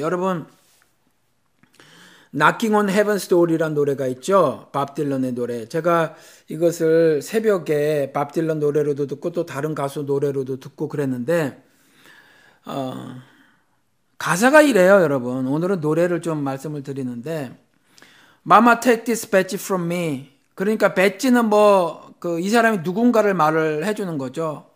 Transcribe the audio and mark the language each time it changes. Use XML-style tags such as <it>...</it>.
<ko>여러분, Knocking on Heaven's Door이라는 노래가 있죠. 밥 딜런의 노래. 제가 이것을 새벽에 밥 딜런 노래로도 듣고 또 다른 가수 노래로도 듣고 그랬는데 가사가 이래요, 여러분. 오늘은 노래를 좀 말씀을 드리는데</ko> <en>Mama take this badge from me.</en> <ko>그러니까 배지는 이 사람이 누군가를 말을 해주는 거죠.</ko>